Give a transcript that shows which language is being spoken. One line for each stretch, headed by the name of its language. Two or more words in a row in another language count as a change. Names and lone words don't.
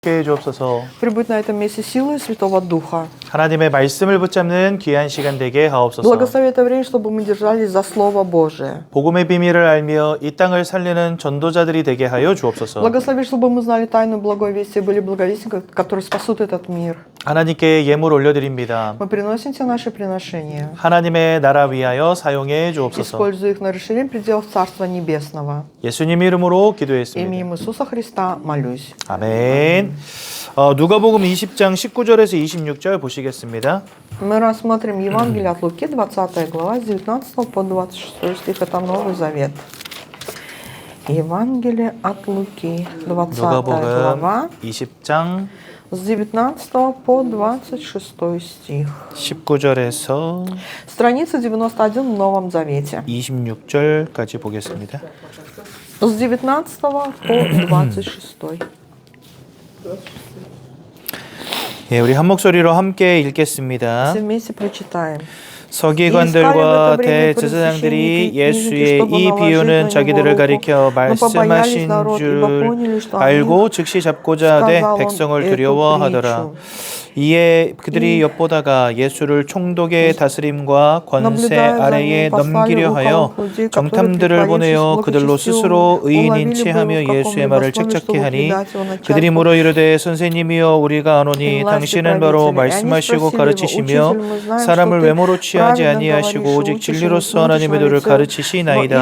Korean: 해 주옵소서.
Russian: Прибудь на этом месте силой Святого Духа.
Korean: 하나님의 말씀을 붙잡는 귀한 시간 되게 하옵소서.
Russian: Благослови это время, чтобы мы держались за Слово Божие.
Korean: 복음의 비밀을 알며 이 땅을 살리는 전도자들이 되게 하여 주옵소서.
Russian: Благослови, чтобы мы знали тайну благой вести и были благовестниками, которые спасут этот мир.
Korean: 하나님께 예물 올려드립니다.
Russian: Мы приносим тебе наши приношения.
Korean: 하나님의 나라 위하여 사용해 주옵소서.
Russian: Используй их на расширение пределов Царства Небесного.
Korean: 예수님 이름으로 기도했습니다.
Russian: Именем Иисуса Христа молюсь.
Korean: 아멘. 누가복음 20장 19절에서 26절 보시겠습니다.
Russian: Мы рассмотрим Евангелие от Луки, 20 глава, с 19 по 26 стих. Это Новый Завет. Евангелие от Луки, 20
Korean: 누가복음
Russian: глава,
Korean: 20장
Russian: с 19 по 26 стих.
Korean: 19절에서
Russian: Страница 91 в Новом Завете.
Korean: 26절까지 보겠습니다.
Russian: С 19 по 26.
Korean: 예, 우리 한 목소리로 함께 읽겠습니다.
Russian: Все вместе прочитаем.
Korean: 서기관들과 대제사장들이 예수의 이 비유는 자기들을 가리켜 말씀하신 줄 알고 즉시 잡고자 하되 백성을 두려워하더라. 이에 그들이 엿보다가 예수를 총독의 다스림과 권세 아래에 넘기려 하여 정탐들을 보내어 그들로 스스로 의인인 체하며 예수의 말을 책잡게 하니 그들이 물어 이르되 선생님이여 우리가 아노니 당신은 바로 말씀하시고 가르치시며 사람을 외모로 취하지 아니하시고 오직 진리로서 하나님의 도를 가르치시나이다.